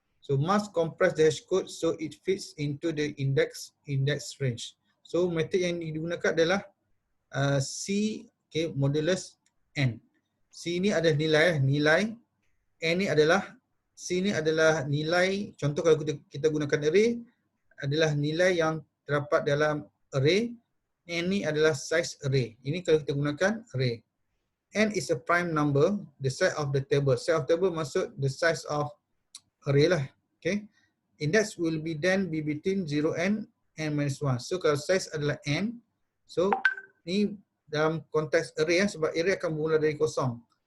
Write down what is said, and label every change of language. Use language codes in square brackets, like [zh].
[en] So must compress the hash code so it fits into the index range. [ms] So method yang digunakan adalah C, okay, modulus N. C ni adalah nilai. N ni adalah, C ni adalah nilai, contoh kalau kita gunakan array, adalah nilai yang terdapat dalam array. N ni adalah size array. Ini kalau kita gunakan array. [en] N is a prime number, the size of the table. Size of table maksud the size of array lah. Okay. Index will be between 0 and n-1. [ms] So kalau size adalah n, so ni dalam konteks array sebab array akan bermula dari kosong.